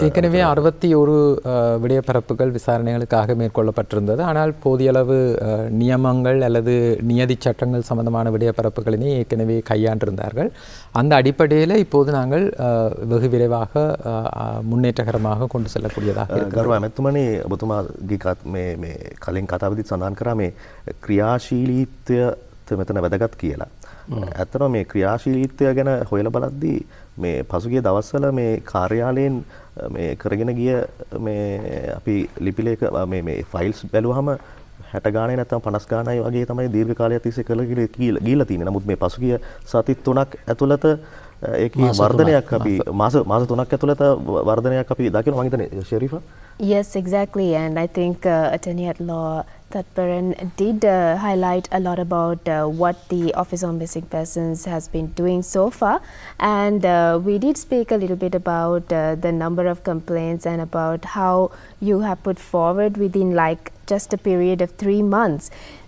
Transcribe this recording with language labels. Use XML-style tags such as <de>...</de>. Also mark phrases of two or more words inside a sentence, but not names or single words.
<ta>ஏற்கனவே 61 விடயப்பரப்புகள் விசாரணைகளுக்காக மேற்கொள்ளப்பட்டிருந்தது. ஆனால் போதியளவு நியமங்கள் அல்லது நியதி சட்டங்கள் சம்பந்தமான விடயப்பரப்புகளினை ஏற்கனவே கையாண்டிருந்தார்கள். அந்த அடிப்படையில் இப்போது நாங்கள் வெகு விரைவாக முன்னேற்றகரமாக கொண்டு செல்லக்கூடியதாக</ta> <si>ගරුව ඇමතුමනි, ඔබතුමාගේ මේ කලින් කතාවේදී සඳහන් කරා මේ ක්‍රියාශීලීත්වය මෙතන වැදගත් කියලා. ඇත්තටම මේ ක්‍රියාශීලීත්වය ගැන හොයලා බලද්දී මේ පසුගිය දවස්වල මේ කාර්යාලයෙන් මේ කරගෙන ගිය මේ අපි ලිපිලේඛ මේ ෆයිල්ස් බැලුවහම 60 ගානේ නැත්නම් 50 ගානයි වගේ තමයි දීර්ඝ කාලයක් තිස්සේ ගිහිලා තියෙන්නේ. නමුත් මේ පසුගිය සති 3ක් ඇතුළත ඒකේ වර්ධනයක් අපි මාස 3ක් ඇතුළත වර්ධනයක් අපි දකිනවා. මම හිතන්නේ ෂෙරීෆා.</si> <en>Yes, exactly. And I think Attorney at Law Thatparan did highlight a lot about what the Office on Missing Persons has been doing so far. And we did speak a little bit about the number of complaints and about how you have put forward within like just a period of 3 months.</en>